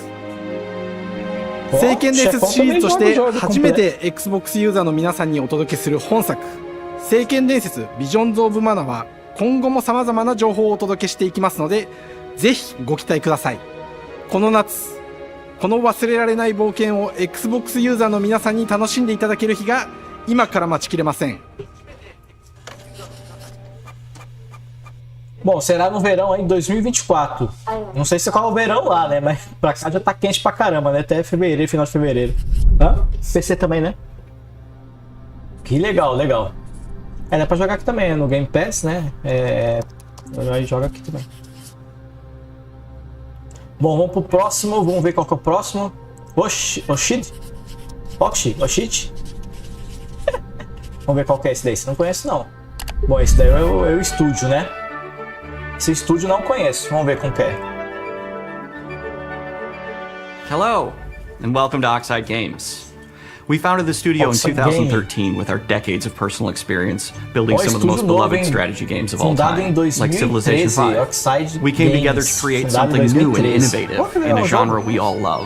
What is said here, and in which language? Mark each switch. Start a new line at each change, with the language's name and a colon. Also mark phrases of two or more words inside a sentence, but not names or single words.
Japanese: 聖剣伝説シリーズとして初めて Xbox ユーザーの皆さんにお届けする本作、聖剣伝説ビジョンズ・オブ・マナは今後も様々な情報をお届けしていきますので、ぜひご期待ください。この夏、この忘れられない冒険を Xbox ユーザーの皆さんに楽しんでいただける日が今から待ちきれません。
Portuguese: Bom, será no verão aí, 2024. Não sei se qual é o verão lá, né? Mas pra cá já tá quente pra caramba, né? Até fevereiro, final de fevereiro. Hã? PC também, né? Que legal, legal. Dá pra jogar aqui também, né? No Game Pass, né? Aí joga aqui também. Bom, vamos pro próximo. Vamos ver qual que é o próximo. Oshid? Vamos ver qual que é esse daí. Você não conhece, não. Bom, esse daí é o estúdio, né? Esse estúdio não conheço. Vamos ver como que é.
English: Hello, and welcome to Oxide Games. We founded the studio in 2013 with our decades of personal experience building some of the most beloved strategy games of all time, like Civilization V. We came together to create something new and innovative in a genre we all love.